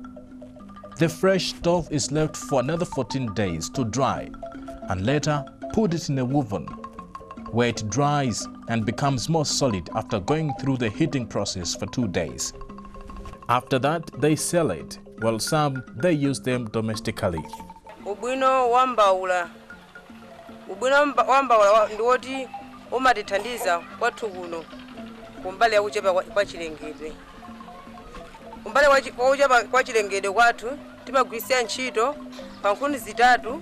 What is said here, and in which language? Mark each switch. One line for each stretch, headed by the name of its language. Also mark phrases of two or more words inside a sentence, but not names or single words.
English: The fresh stove is left for another 14 days to dry and later put it in a oven where it dries and becomes more solid after going through the heating process for 2 days. After that, they sell it, while some they use them domestically.
Nyanja: Ubwino wambaula ndiwoti umatithandiza kwathu kuno kumbali ya kuchepa kwa chilengedwe. Kumbali wa kuchepa kwa chilengedwe kwathu timagwiritsira ntchito pa nkhuni zitatu.